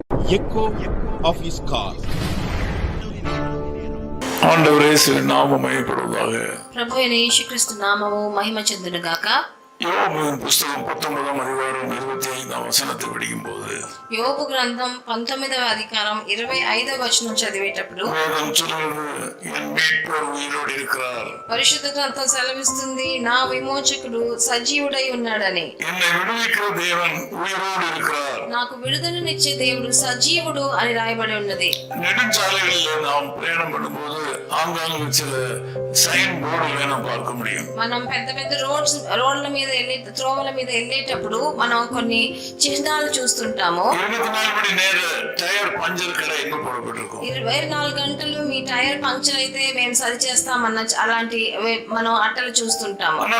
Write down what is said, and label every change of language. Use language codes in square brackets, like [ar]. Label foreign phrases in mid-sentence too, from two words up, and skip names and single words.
[en] echo of his call. [ta] ஆண்டவரே நாமம் மகிமைப்படுவதாக. [te] ప్రభు అయిన యేసుక్రీస్తు నామము మహిమ చెందునుగాక. [ta] யோபு புத்தகம் 19 அதிகாரம் 25 வசனத்தை படிக்கும்போது [te] యోబు గ్రంథం 19వ అధికారం 25వ వచనం చదివేటప్పుడు [ta] வேதம் சொல்கிறது, என் மீட்பர் உயிரோடு இருக்கிறார். [te] పరిశుద్ధ గ్రంథం సెలవిస్తుంది, నా విమోచకుడు సజీవుడై ఉన్నాడని. [ta] என்னை விடுவிக்கிற தேவன் உயிரோடு இருக்கிறார். [te] నాకు విడుదలనిచ్చే దేవుడు సజీవుడు అని రాయబడి ఉన్నది. [ta] நெடுஞ்சாலைகளில் நாம் பிரயாணம் பண்ணும்போது ஆங்காங்கு சில [en] sign boards [ta] நாம் பார்க்க முடியும். [te] మనం పెద్ద పెద్ద రోడ్ల మీద త్రోవల మీద వెళ్ళేటప్పుడు మనం కొన్ని చిహ్నాలు చూస్తుంటాము. 24 గంటలు మీ [en] tyre puncture [te] అయితే మేము సరి చేస్తామన్న అలాంటి మనం అట్టలు చూస్తుంటాము.